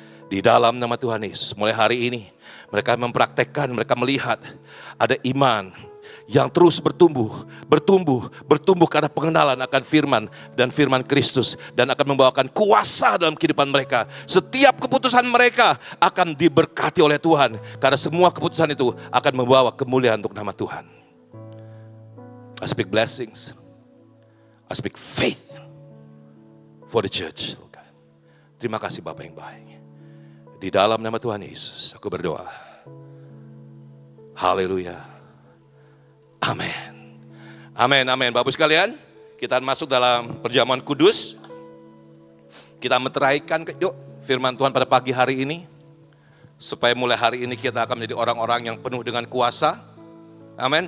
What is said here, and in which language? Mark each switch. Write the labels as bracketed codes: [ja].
[id] Di dalam nama Tuhan Yesus, mulai hari ini mereka mempraktekkan, mereka melihat ada iman yang terus bertumbuh karena pengenalan akan firman dan firman Kristus, dan akan membawakan kuasa dalam kehidupan mereka. Setiap keputusan mereka akan diberkati oleh Tuhan, karena semua keputusan itu akan membawa kemuliaan untuk nama Tuhan. [en] I speak blessings, I speak faith for the church. [id] Terima kasih Bapak yang baik. Di dalam nama Tuhan Yesus, aku berdoa. Haleluya. Amin. Amin, amin. Bapak sekalian, kita masuk dalam perjamuan kudus. Kita meteraikan yuk firman Tuhan pada pagi hari ini. Supaya mulai hari ini kita akan menjadi orang-orang yang penuh dengan kuasa. Amin.